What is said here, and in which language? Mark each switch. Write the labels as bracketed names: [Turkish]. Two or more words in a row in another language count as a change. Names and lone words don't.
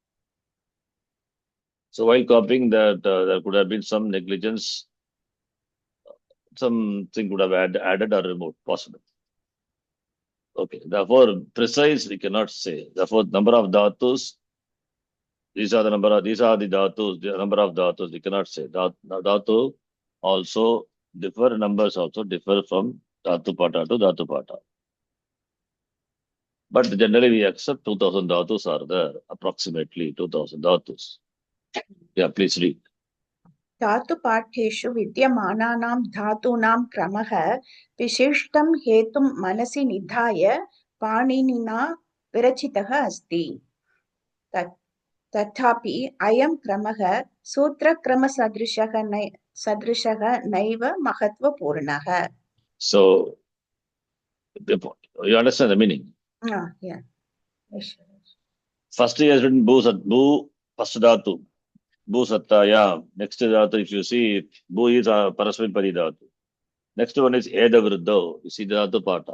[English] So while copying that, there could have been some negligence, something could have added or removed, possible. Okay, therefore, precise we cannot say. Therefore, number of dhatus, these are the dhatus, the number of dhatus, we cannot say. Dhatu also differ, numbers also differ from [Sanskrit] dhatu pata [English] to [Sanskrit] dhatu pata. [English] But generally we accept 2000 dhatus are there, approximately 2000 dhatus. Yeah, please read. [Sanskrit] धातुपाठ्येषु विद्यमानानां धातूनां क्रमः विशिष्टं हेतुं मनसि निधाय पाणिनिना विरचितः अस्ति. तथापि अयं क्रमः सूत्रक्रमसदृशः नैव महत्त्वपूर्णः. [English] So, you understand the meaning? Yeah. First he has written Bhu, first dhatu. [Sanskrit] Bhu sattaya. [English] Next dhatu, if you see, Bhu is a [Sanskrit] parasmipadi dhatu. [English] Next one is [Sanskrit] Eda Vriddho. [English] You see the [Sanskrit] dhatu pata.